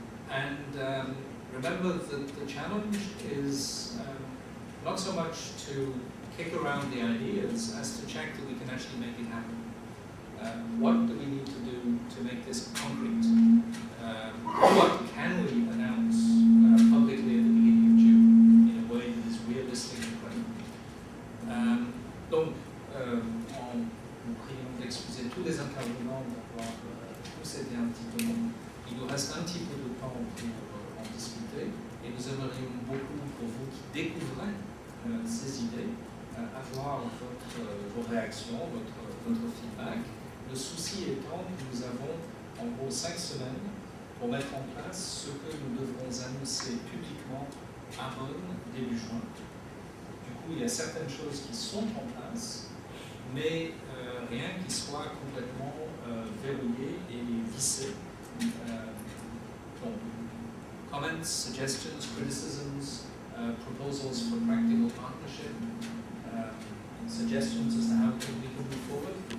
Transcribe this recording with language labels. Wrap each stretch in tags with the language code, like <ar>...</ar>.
<en>And remember that the challenge is not so much to kick around the ideas as to check that we can actually make it happen. What do we need to do to make this concrete? What can we announce publicly at the beginning of June in a way that is realistic and credible?</en> <fr>Donc, en vous priant d'excuser tous les intervenants d'avoir tous été un petit peu long, il nous reste un petit peu de temps pour en discuter et nous aimerions beaucoup pour vous qui découvrez ces idées avoir vos réactions, votre feedback. Le souci étant que nous avons en gros 5 semaines pour mettre en place ce que nous devrons annoncer publiquement à Bonn début juin. Du coup, il y a certaines choses qui sont en place, mais rien qui soit complètement verrouillé et vissé.</fr> <en>Donc, comments, suggestions, criticisms, proposals for practical partnership, suggestions as to how we can move forward.</en>